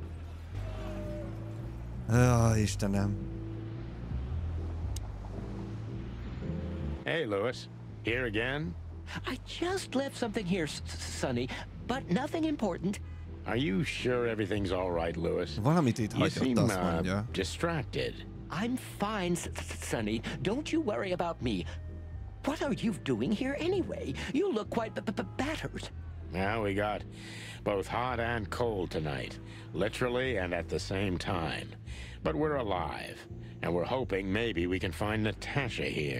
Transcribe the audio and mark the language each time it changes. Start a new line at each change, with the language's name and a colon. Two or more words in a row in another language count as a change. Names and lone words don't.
Hungarian: Istenem.
English: Hey, Lewis. Here again? I just left something here, Sonny, but nothing important. Are you sure everything's all right, Lewis?
Hungarian: Valamit itt hagyott, azt mondja.
English: Distracted. I'm fine, Sonny. Don't you worry about me. What are you doing here anyway? You look quite battered. Well, we got both hot and cold tonight, literally and at the same time. But we're alive, and we're hoping maybe we can find Natasha here.